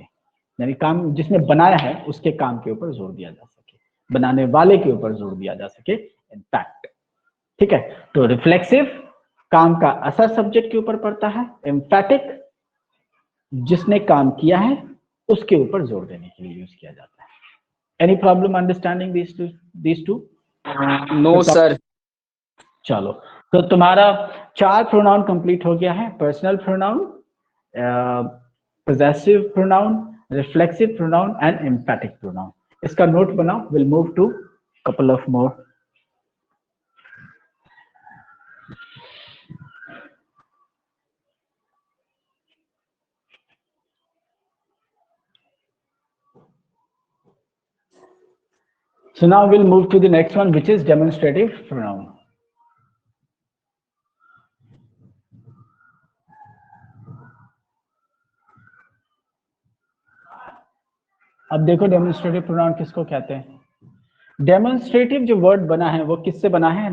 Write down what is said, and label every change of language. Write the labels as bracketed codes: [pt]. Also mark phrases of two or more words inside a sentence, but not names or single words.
[hi] यानी काम जिसने बनाया है उसके काम के ऊपर जोर दिया जा सके, बनाने वाले के ऊपर जोर दिया जा सके इनफैक्ट. ठीक है. तो रिफ्लेक्सिव काम का असर सब्जेक्ट के ऊपर पड़ता है. एम्फैटिक जिसने काम किया है उसके ऊपर जोर देने के लिए यूज किया जाता है. [en] any problem understanding these two? no sir. [hi] चलो तो तुम्हारा 4 [en] pronoun complete [hi] हो गया है. [en] personal pronoun, possessive pronoun, reflexive pronoun and emphatic pronoun. [hi] इसका नोट बनाओ. [en] We'll move to couple of more. So now we'll move to the next one, which is demonstrative pronoun. [hi] अब देखो [en] demonstrative pronoun [hi] किसको कहते हैं. डेमोन्स्ट्रेटिव जो वर्ड बना है वो किससे बना है?